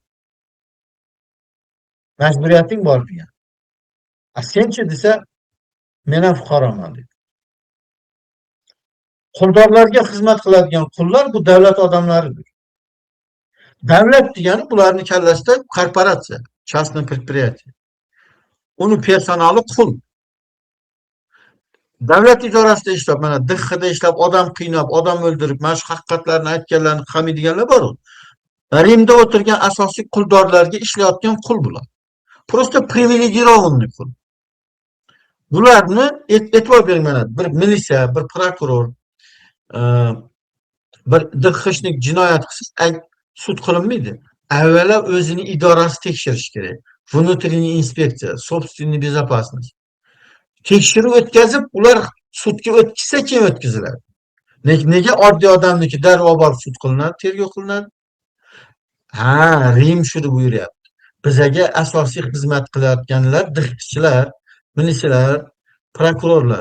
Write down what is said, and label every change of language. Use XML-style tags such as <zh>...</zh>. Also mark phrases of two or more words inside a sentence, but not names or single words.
<uz>Majburiyating bor degan. Senchi desa, men ham fuqaroman deydi. Quldorlarga xizmat qiladigan qullar bu davlat odamlaridir. Davlat degani bularning kallasida korporatsiya,</uz> <ru>частное предприятие.</ru> <uz>Uni personali qul. Davlat idorasida ishlab, mana DXda ishlab, odam qiynab, odam o'ldirib, mana shu haqiqatlarni aytganlarni qilmaydiganlar bor. Rimda o'tirgan asosiy quldorlarga ishlayotgan qul bular.</uz> <ru>Просто привилегированный qul.</ru> <uz>Bularni e'tibor bering, mana bir militsiya, bir prokuror, bir DXshnik jinoyat qilsa sud qilinmaydi. Avvalo o'zini idorasi tekshirish kerak.</uz> <ru>Внутренняя inspeksiya, собственная безопасность.</ru> <uz>Tekshiruv o'tkazib, ular sudga o'tkazsa keyin o'tkaziladi. Nega oddiy odamniki darrov borib sud qilinadi, tergov qilinadi? Ha, Rim shuni buyuryapti. Bizaga asosiy xizmat qilayotganlar DXchilar, militsiyalar, prokurorlar.</uz>